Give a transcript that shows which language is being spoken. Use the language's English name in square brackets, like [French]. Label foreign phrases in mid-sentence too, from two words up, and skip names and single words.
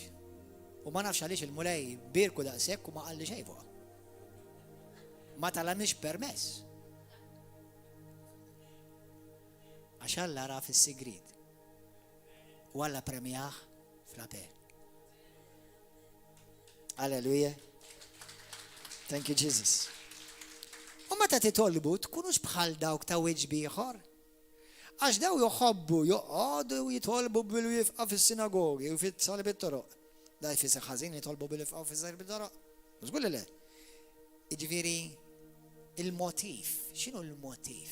[Maltese] U ma nafx għaliex il-mulej birku daqshekk u ma qalli xejn fuqha. Ma talamniex permess. Għax Alla ra fis-sigriet. U Alla premjah fl-aper. Alleluja. [English] Thank you Jesus. [Maltese] U meta titolbu tkunux bħal dawk ta' wiċċ ieħor. Għax daw joħobbu joqogħdu jitolbu bil-wifqa fis-sinagogi u fit-sali bit-toroq. Da jfisser ħażin jitolbu bil-wifqa fis-sali bit-toroq. Mhux qul le. Jiġifieri il-motiv, x'inhu l-motiv?